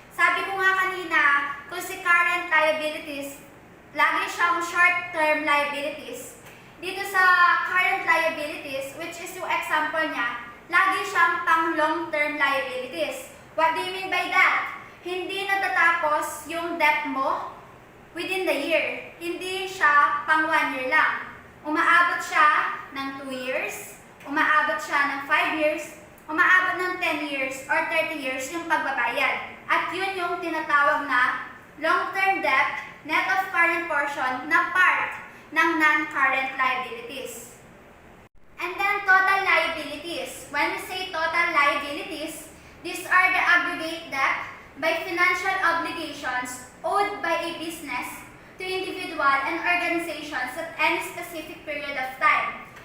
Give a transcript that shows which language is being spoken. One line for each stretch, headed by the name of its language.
Filipino: Sabi ko nga kanina, kung si current liabilities, lagi siyang short-term liabilities. Dito sa current liabilities, which is yung example niya, lagi siyang pang long-term liabilities.
English: What do you mean by that?
Filipino: Hindi natatapos yung debt mo within the year. Hindi siya pang 1 year lang. Umaabot siya ng 2 years, umaabot siya ng 5 years, umaabot ng 10 years or 30 years yung pagbabayad. At yun yung tinatawag na long-term debt,
English: net of current portion
Filipino: na part ng non-current liabilities.
English: And then total liabilities. When we say total liabilities, these are the aggregate debt by financial obligations owed by a business to individual and organizations at any specific period of time.